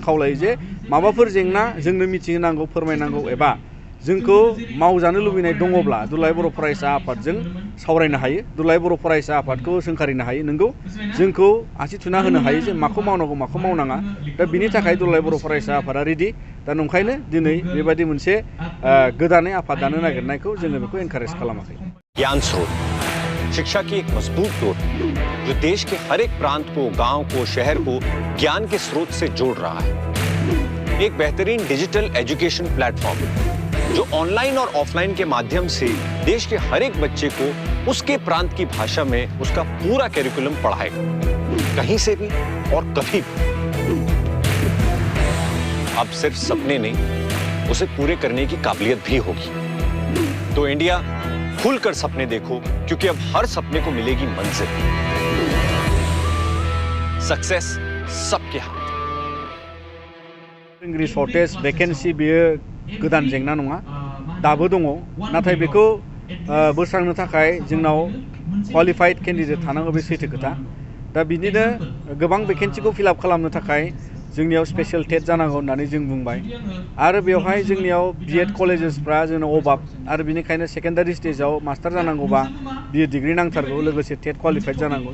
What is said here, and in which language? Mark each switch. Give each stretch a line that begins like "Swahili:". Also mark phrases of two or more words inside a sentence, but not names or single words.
Bodo: खावलायो जे माबाफोर जेंना जोंनो मिथिहोनांगौ फोरमायनांगौ एबा जोंखौ मावजानो लुबैनाय दङब्ला दुलाराय बर' फरायसा आफादजों सावरायनो हायो दुलाराय बर' फरायसा आफादखौ सोंखारिनो हायो नोंगौ जोंखौ आसि थुना होनो हायो जे माखौ मावनांगौ माखौ मावनाङा दा बिनि थाखाय दुलाराय बर' फरायसा आफादा रेडि दा नंखायनो दिनै बेबायदि मोनसे गोदानै आफाद दानो नागिरनायखौ जोङो बेखौ एनकारेज खालामाखै।
Hindi: ज्ञान स्रोत शिक्षा की एक मजबूत डोर जो देश के हर एक प्रांत को गांव को शहर को ज्ञान के स्रोत से जोड़ रहा है। एक बेहतरीन
English: digital education platform
Hindi: जो ऑनलाइन और ऑफलाइन के माध्यम से देश के हर एक बच्चे को उसके प्रांत की भाषा में उसका पूरा कैरिकुलम पढ़ाएगा कहीं से भी और कभी भी। अब सिर्फ सपने नहीं उसे पूरे करने की काबिलियत भी होगी। तो इंडिया खुलकर सपने देखो क्योंकि अब हर सपने को मिलेगी मंजिल। सक्सेस सबके हाथ।
Bodo: फोरोंगिरि
English: shortage vacancy
Bodo: बेयो गोदान जेंना नङा दाबो दङ नाथाय बेखौ बोस्रांनो थाखाय जोंनाव
English: qualified candidate
Bodo: थानांगौ बे सैथो खोथा। दा बिदिनो गोबां भेकेन्सिखौ फिलआप खालामनो थाखाय जोंनियाव
English: special TET
Bodo: जानांगौ होननानै जों बुंबाय आरो बेवहाय जोंनियाव बिएड कलेजेसफ्रा जोंनाव अभाब आरो बिनिखायनो सेकेन्डारि स्टेजाव मास्टार जानांगौबा बिए डिग्री नांथारगौ लोगोसे
English: TET qualified
Bodo: जानांगौ।